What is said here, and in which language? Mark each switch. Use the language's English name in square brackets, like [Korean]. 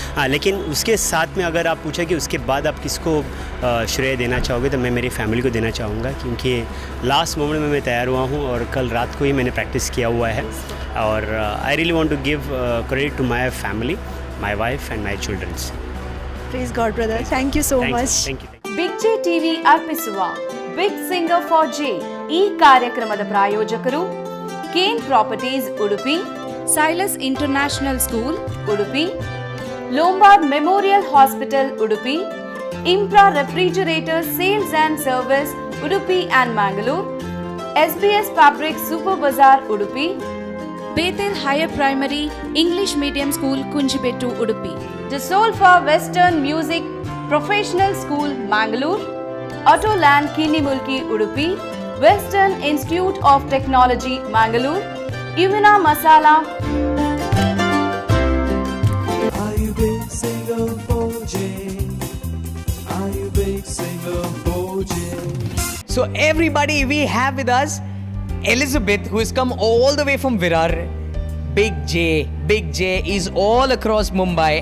[Hindi] लेकिन उसके साथ में अगर आप पूछा कि उसके बाद आप किसको श्रेय देना चाहोगे, तो मैं मेरी फैमिली को देना चाहूँगा, क्योंकि लास्ट मोमेंट में मैं तैयार हुआ हूँ और कल रात को ही मैंने प्रैक्टिस किया हुआ है. [English] और I really want to give credit to my family, my wife and my childrens. Praise God brother. Thank you so much. Thank you. [Kannada] Big J TV ಅರ್ಪಿಸುವ ಬಿಗ್ ಸಿಂಗರ್ ಫಾರ್ ಜೆ ಈ ಕಾರ್ಯಕ್ರಮದ ಪ್ರಾಯೋಜಕರು Kane properties Udupi, Silas international school Udupi, Lombard memorial hospital Udupi, ಇಂಪ್ರಾ refrigerator sales and service Udupi and Mangalore, SBS fabric super bazaar Udupi, ಬೇತೆಲ್ higher primary English medium school Kunjibettu Udupi, ಡಿಸೋಲ್ಫಾ western music professional school Mangalore, ಆಟೋಲ್ಯಾಂಡ್ ಕಿನಿಮುಲ್ಕಿ Udupi, western institute of technology Mangalore, ಯುವಿನಾ masala. [English] Are you big singer for Jay? Are you big singer for Jay? So everybody, we have with us Elizabeth, who has come all the way from Virar. Big J is all across Mumbai.